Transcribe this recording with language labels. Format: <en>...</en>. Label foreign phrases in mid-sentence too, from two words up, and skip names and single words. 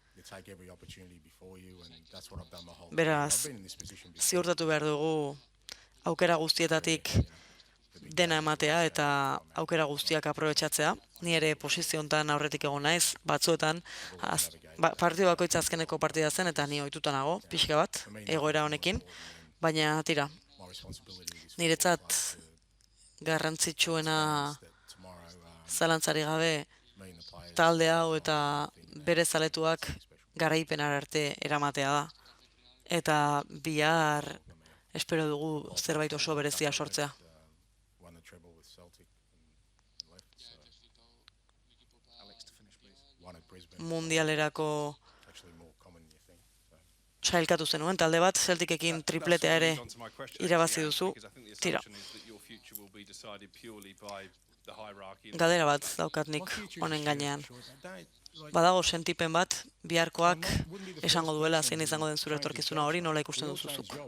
<eu>Beraz, ziurtatu behar dugu aukera guztietatik dena ematea eta aukera guztiak aprobetxatzea. Ni ere posizio hontan aurretik egon naiz, batzuetan partidu bakoitza azkeneko partida zen eta ni ohituta nago, pixka bat, egoera honekin, baina tira, niretzat garrantzitsuena</eu> <en>that tomorrow</en> <eu>zalantzari gabe</eu> <en>mean the players</en> <eu>talde hau eta bere zaletuak garaipenara arte eramatea da. Eta bihar espero dugu zerbait oso berezia sortzea.</eu> <en>won the treble with Celtic and left. So Alex, to finish, please. won at Brisbane.</en> <eu>Mundialerako</eu> <en>Actually more common than you think. So.</en> <eu>sailkatu zenuen talde bat, Celticekin tripletea ere irabazi duzu. Tira, galdera bat daukat nik honen gainean. Badago sentipen bat, biharkoak esango duela zein izango den zure etorkizuna hori nola ikusten duzuzuk.</eu>